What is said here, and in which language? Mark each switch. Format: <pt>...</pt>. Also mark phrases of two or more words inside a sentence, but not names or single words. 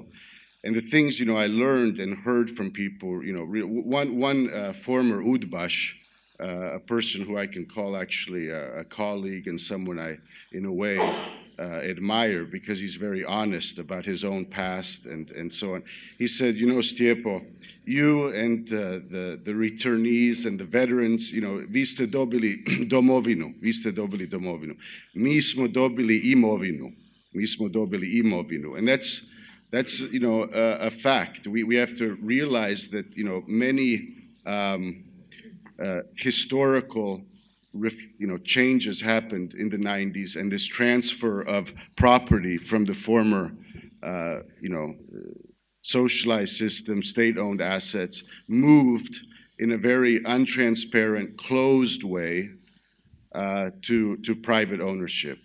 <en>And the things, I learned and heard from people, one former Udbash, a person who I can call actually a colleague and someone I, in a way, admire, because he's very honest about his own past and so on. He said, Stjepo, you and the returnees and the veterans,</en> <hr>vi ste dobili domovinu, vi ste dobili domovinu. Mi smo dobili imovinu, mi smo dobili imovinu.</hr> <en>And that's a fact. We have to realize that, many historical changes happened in the 90s, and this transfer of property from the former, socialized system, state-owned assets, moved in a very untransparent, closed way to private ownership.</en>